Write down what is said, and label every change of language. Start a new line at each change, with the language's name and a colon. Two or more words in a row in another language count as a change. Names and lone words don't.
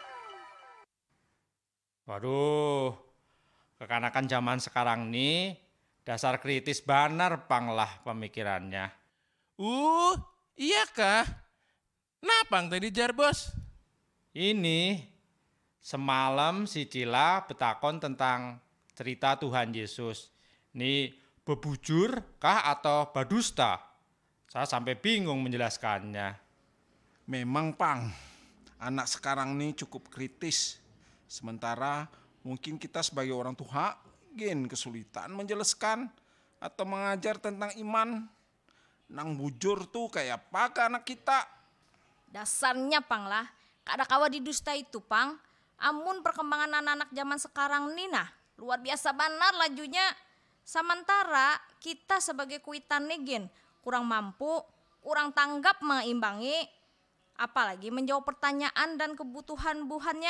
Banjar: Waduh, kekanakan zaman sekarang nih Dasar kritis banar pang lah pemikirannya. Iya kah? Napang tadi jar bos? Ini semalam si Cila betakon tentang cerita Tuhan Yesus. Ini bebujur kah atau badusta?
Indonesian: Saya sampai bingung menjelaskannya.
Banjar: Memang Pang, anak sekarang ini cukup kritis.
Indonesian: Sementara mungkin kita sebagai orang tua kesulitan menjelaskan atau mengajar tentang iman.
Banjar: Nang bujur tuh kayak apa ke anak kita? Dasarnya Pang lah, kada kawa didusta itu Pang. Amun perkembangan anak-anak zaman sekarang nih nah, luar biasa banar lajunya. Sementara kita sebagai kuitan negen kurang mampu, kurang tanggap mengimbangi, apalagi menjawab pertanyaan dan kebutuhan buhannya.